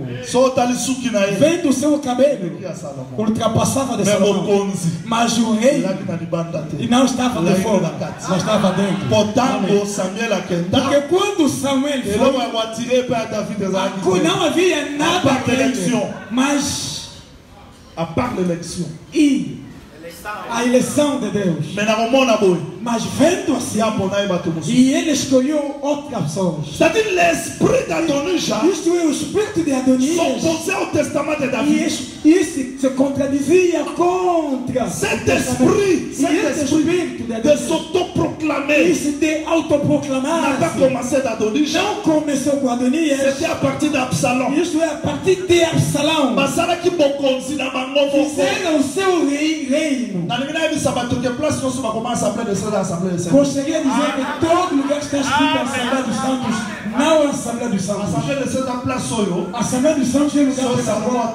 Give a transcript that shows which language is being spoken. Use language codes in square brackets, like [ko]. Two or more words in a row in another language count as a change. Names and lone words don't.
[pt] Vendo o seu cabelo, ultrapassava de Salomão. Mas o rei não estava de fora, mas estava dentro. Porque quando Samuel foi, não havia nada mas [fr] à part l'élection. [pt] A eleição de Deus. Mas vendo assim, e ele escolheu outras pessoas. [fr] C'est-à-dire l'esprit d'Adonija. [pt] Isto é o espírito de Adonias. [fr] S'opposait au testament de David. [pt] E isso se contradizia contra [fr] cet esprit de s'autoproclamer. [pt] Isso de autoproclamar. [fr] N'a pas commencé d'Adonija. [pt] Não começou com Adonias. [fr] C'était à partir d'Absalom. [pt] Isso é a partir de Absalão. Fizeram o seu reino. Gostaria de dizer que todo lugar está escrito a Assembleia dos Santos, não a Assembleia dos Santos. A Assembleia dos Santos é lugar de Salomão.